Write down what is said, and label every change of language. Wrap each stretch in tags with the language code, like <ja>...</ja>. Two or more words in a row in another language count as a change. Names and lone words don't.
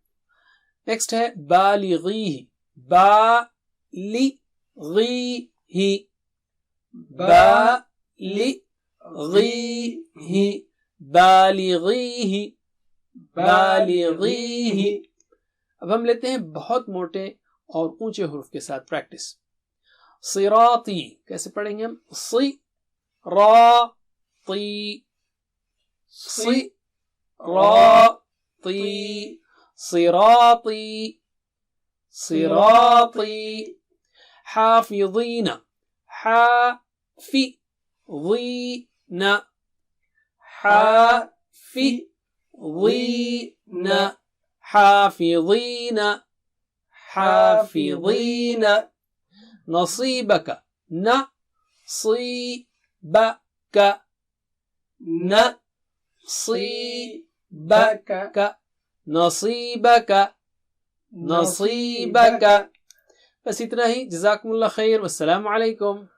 <ur>نیکسٹ ہے بالغیہ، بالغیہ، بالغیہ، بالغیہ، بالغیہ۔ اب ہم لیتے ہیں بہت موٹے اور اونچے حروف کے ساتھ پریکٹس۔ صراطی کیسے پڑھیں گے ہم؟</ur> <ar>صراطی، صراطی، صراطی، صراطی۔ حافظین، حافظین، حافظین، حافظین، حافظین۔ نصیبک، نصیبک، نصیبک، نصیبک، نصیبک۔</ar> <ur>بس اتنا ہی۔</ur> <ar>جزاکم اللہ خیر، والسلام علیکم۔</ar>